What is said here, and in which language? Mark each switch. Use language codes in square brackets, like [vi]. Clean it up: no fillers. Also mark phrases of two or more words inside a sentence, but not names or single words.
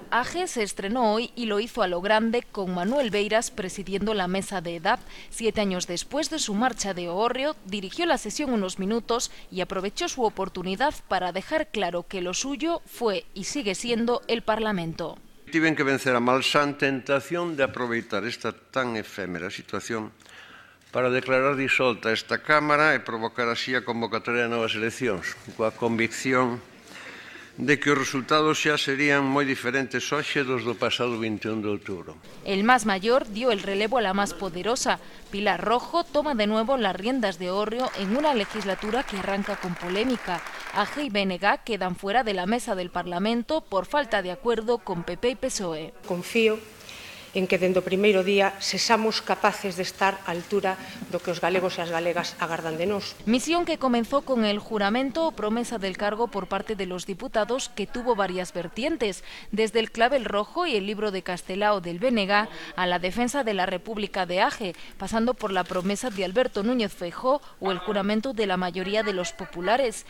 [es] AGE se estrenó hoy y lo hizo a lo grande con Manuel Beiras presidiendo la mesa de edad. 7 años después de su marcha de Oorrio, dirigió la sesión unos minutos y aprovechó su oportunidad para dejar claro que lo suyo fue y sigue siendo el Parlamento. [gl] Tiven que vencer a malsán tentación de aproveitar esta tan efémera situación para declarar disolta esta Cámara e provocar así a convocatoria de novas eleccións, coa convicción de que os resultados xa serían moi diferentes hoxe dos do pasado 21 de outubro. [es] El más mayor dio el relevo a la más poderosa. Pilar Rojo toma de nuevo las riendas de Oorrio en una legislatura que arranca con polémica. AGE y BNG quedan fuera de la mesa del Parlamento por falta de acuerdo con PP y PSOE. [gl] Confío en que dende o primeiro día sexamos capaces de estar á altura do que os galegos e as galegas agardan de nós. [es] Misión que comenzó con el juramento o promesa del cargo por parte de los diputados, que tuvo varias vertientes, desde el clavel rojo y el libro de Castelao del BNG a la defensa de la República de AGE, pasando por la promesa de Alberto Núñez Feijóo o el juramento de la mayoría de los populares.